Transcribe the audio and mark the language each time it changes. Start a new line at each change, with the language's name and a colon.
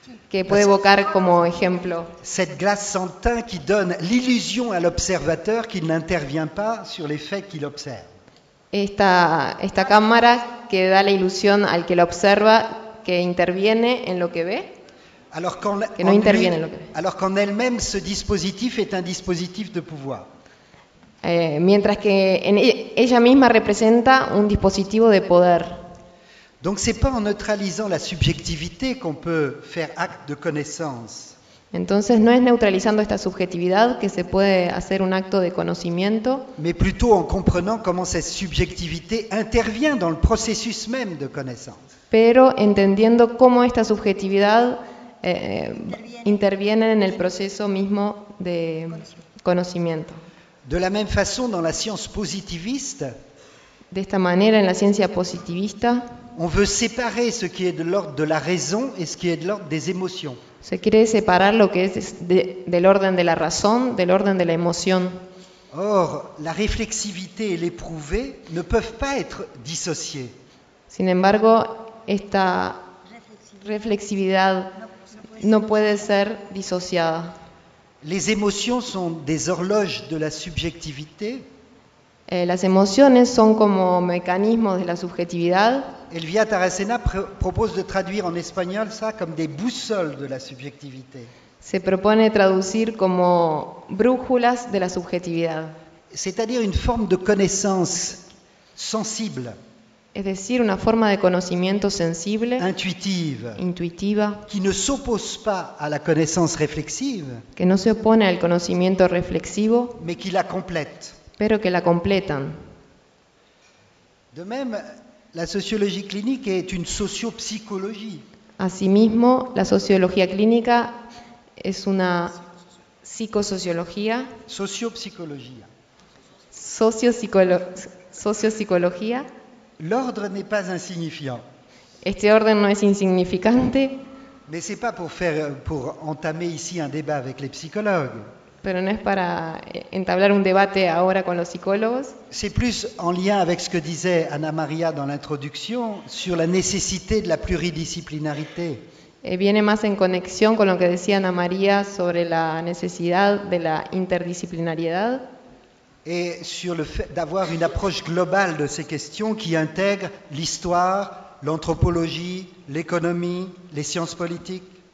Spanish: Que puede evocar como ejemplo.
French: Cette glace sans teint qui donne l'illusion à l'observateur qu'il n'intervient pas sur les faits qu'il observe.
Spanish: Esta cámara que da la ilusión al que la observa que interviene en lo que ve.
French: Alors quand
Spanish: que no interviene en lo que ve.
French: Alors qu'en elle-même ce dispositif est un dispositif de pouvoir.
Spanish: Mientras que en ella misma representa un dispositivo de poder.
French: Donc c'est pas en neutralisant la subjectivité qu'on peut faire acte de connaissance.
Spanish: Entonces no es neutralizando esta subjetividad que se puede hacer un acto de conocimiento,
French: mais plutôt en comprenant comment cette subjectivité intervient dans le processus même de connaissance.
Spanish: Pero entendiendo cómo esta subjetividad interviene en el proceso mismo de conocimiento.
French: De la même façon dans la science positiviste,
Spanish: de esta manera en la ciencia positivista,
French: on veut séparer ce qui est de l'ordre de la raison et ce qui est de l'ordre des émotions.
Spanish: Se quiere separar lo que es del orden de la razón, del orden de la emoción.
French: Or, la réflexivité et l'éprouvé ne peuvent pas être dissociés.
Spanish: Sin embargo, esta reflexividad no puede ser disociada.
French: Les émotions sont des horloges de la subjectivité.
Spanish: Las emociones son como mecanismos de la subjetividad.
French: Elvia Taracena propose de traduire en espagnol ça comme des boussoles de la subjectivité.
Spanish: Se propone traducir como brújulas de la subjetividad.
French: C'est-à-dire une forme de connaissance sensible.
Spanish: Es decir, una forma de conocimiento sensible. Intuitiva.
French: Qui ne s'oppose pas à la connaissance réflexive.
Spanish: Que no se opone al conocimiento reflexivo.
French: Mais qui la complète.
Spanish: Pero que la completan.
French: De même, la sociologie clinique est une sociopsychologie.
Spanish: Asimismo, la sociología clínica es una psicosociología.
French: Sociopsychologie. Sociopsychologie. L'ordre n'est pas insignifiant.
Spanish: Este orden no es insignificante.
French: Mais c'est pas pour entamer ici un débat avec les psychologues.
Spanish: Pero no es para entablar un debate ahora con los psicólogos.
French: C'est plus en lien avec ce que disait Anna Maria dans l'introduction sur la nécessité de la pluridisciplinarité.
Spanish: Viene más en conexión con lo que decía Anna Maria sobre la necesidad de la interdisciplinariedad.
French: Et sur le fait d'avoir une approche globale de ces questions qui intègre l'histoire, l'anthropologie, l'économie, les sciences politiques.